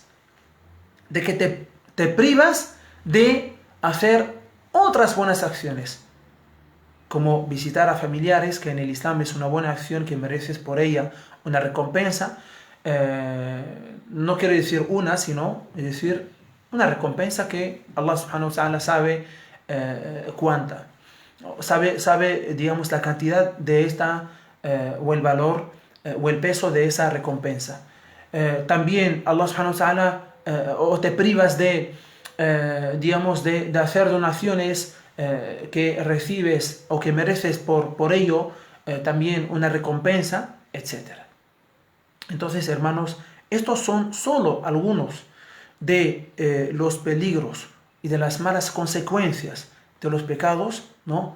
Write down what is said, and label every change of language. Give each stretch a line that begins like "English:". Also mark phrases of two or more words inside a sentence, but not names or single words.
Spanish: De que te privas de hacer otras buenas acciones, como visitar a familiares, que en el Islam es una buena acción que mereces por ella una recompensa, no quiere decir una, sino es decir, una recompensa que Allah
Arabic: سبحانه وتعالى
Spanish: sabe cuánta. Sabe, digamos, la cantidad de esta, o el valor, o el peso de esa recompensa. También Allah
Arabic: سبحانه وتعالى,
Spanish: o te privas de, digamos, de hacer donaciones que recibes o que mereces por ello, también una recompensa, etc. Entonces, hermanos, estos son solo algunos de los peligros y de las malas consecuencias de los pecados, ¿no?